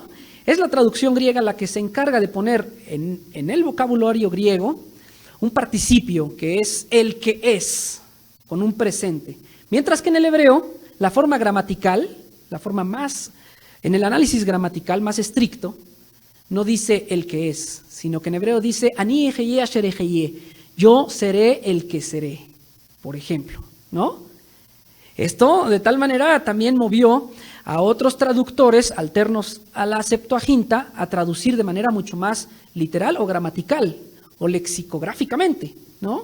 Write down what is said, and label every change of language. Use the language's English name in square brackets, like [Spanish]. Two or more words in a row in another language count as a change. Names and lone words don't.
[Spanish] Es la traducción griega la que se encarga de poner en el vocabulario griego un participio que es el que es, con un presente. Mientras que en el hebreo, la forma gramatical, en el análisis gramatical más estricto, no dice el que es, sino que en hebreo dice [Hebrew] אני אהיה אשר אהיה, [Spanish] yo seré el que seré, por ejemplo, ¿no? Esto de tal manera también movió a otros traductores alternos a la Septuaginta a traducir de manera mucho más literal o gramatical o lexicográficamente, ¿no?